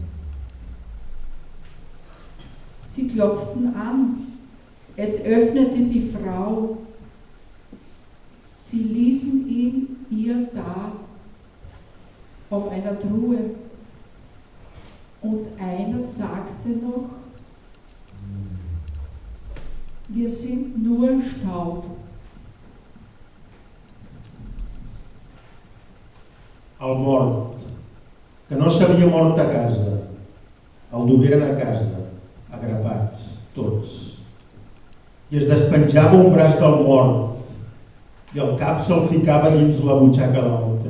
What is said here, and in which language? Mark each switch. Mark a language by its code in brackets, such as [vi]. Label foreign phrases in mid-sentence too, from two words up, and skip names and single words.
[de] Sie klopften an, es öffnete die Frau, sie ließen ihn ihr da auf einer Truhe. Und einer sagte noch, wir sind nur Staub. [ca] El mort, que no s'havia mort a casa, el dugueren a casa, agrapats, tots. I es despenjava un braç del mort i el cap se'l ficava dins la butxaca l'altra.